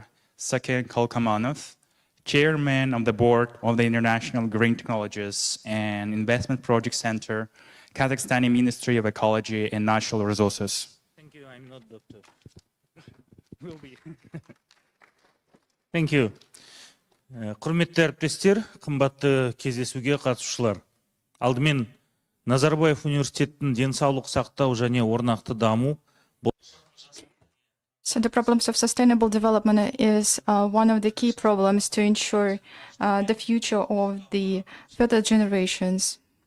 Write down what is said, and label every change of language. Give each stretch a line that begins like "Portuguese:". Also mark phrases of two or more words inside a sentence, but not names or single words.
English: Saken Kalkamanov, Chairman of the Board of the International Green Technologies and Investment Project Center, Kazakhstani Ministry of Ecology and Natural Resources. Thank you. I'm not doctor. Will be. Thank you.
Kazakh: Құрметті әріптестер, қымбатты кездесуге қатысушылар. Алдымен Назарбаев университетінің денсаулық сақтау және орнақты даму.
English: So the problems of sustainable development is one of the key problems to ensure the future of the further generations.